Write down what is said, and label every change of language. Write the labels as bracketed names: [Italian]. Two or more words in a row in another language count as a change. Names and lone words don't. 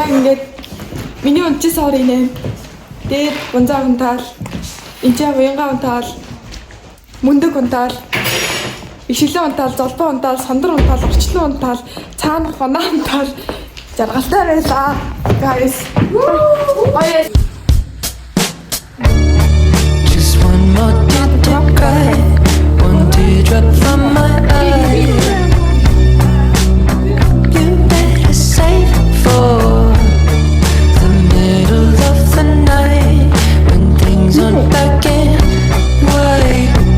[Mongolian] Яг ингээд миний унтчихсан орой нэ. Тэгээд бунзаа унтаал, энчээ уянга унтаал, мөндөг унтаал, ишгэлэн унтаал, золбоо унтаал, сандар унтаал, орчлон унтаал, цаана хоноо унтаал, жаргалтай байлаа. Guys. Баяр. [English] Just one more drop to cry, one teardrop from my eye. You better save for the middle of the night when things aren't black and white.